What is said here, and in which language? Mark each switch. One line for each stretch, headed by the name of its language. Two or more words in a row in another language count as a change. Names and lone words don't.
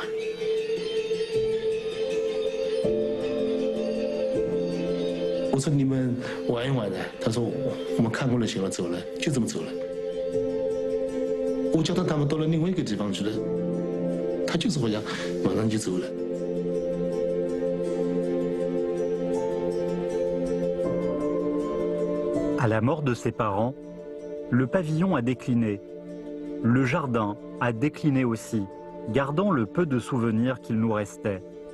Chinese: 我说你们玩一玩的，他说我们看过了行了，走了，就这么走了。我叫他们到了另外一个地方去了，他就是好像马上就走了。
French: À la mort de ses parents, le pavillon a décliné. Le jardin a décliné aussi, gardant le peu de souvenirs qu'il nous restait.